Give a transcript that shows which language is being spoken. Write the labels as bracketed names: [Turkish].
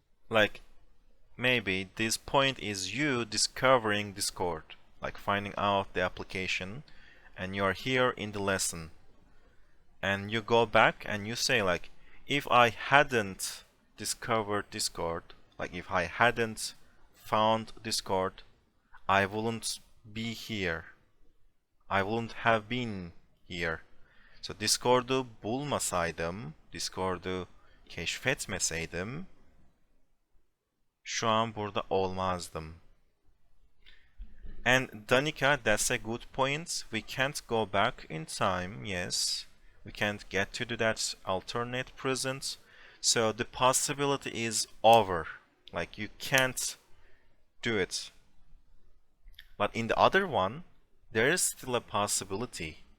[English] Like, maybe this point is you discovering Discord, like finding out the application, and you are here in the lesson. And you go back and you say like, if I hadn't discovered Discord, like if I hadn't found Discord, I wouldn't be here. I wouldn't have been here. [Turkish] So Discord'u bulmasaydım, Discord'u keşfetmeseydim, şu an burada olmazdım. [English] And Danica, that's a good point. We can't go back in time, yes. We can't get to do that alternate present. So the possibility is over. Like you can't do it. But in the other one, there is still a possibility.